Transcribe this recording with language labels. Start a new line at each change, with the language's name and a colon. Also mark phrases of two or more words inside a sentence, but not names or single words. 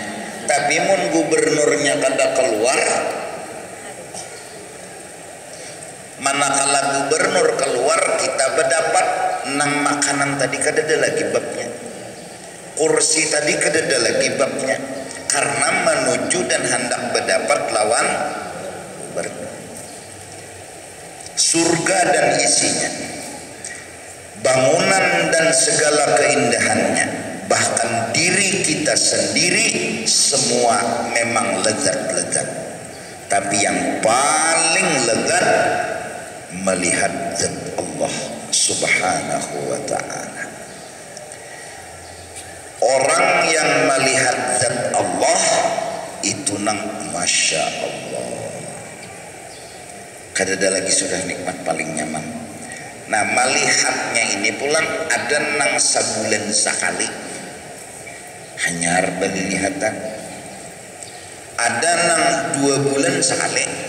Banjar: Tapi mun gubernurnya kada keluar, manakala gubernur keluar kita berdapat nang makanan tadi kada ada lagi babnya, kursi tadi kada ada lagi babnya, karena menuju dan hendak berdapat lawan gubernur.
Indonesian: Surga dan isinya, bangunan dan segala keindahannya, bahkan diri kita sendiri semua memang lezat-lezat. Tapi yang paling lezat melihat zat Allah
Arabic: سبحانه وتعالى.
Banjar: Orang yang melihat zat Allah itu nang
Arabic: ما شاء الله,
Banjar: kada ada lagi sudah nikmat paling nyaman. Nah melihatnya ini pulang ada nang sebulan sekali hanyar belihatan, ada nang 2 bulan sekali,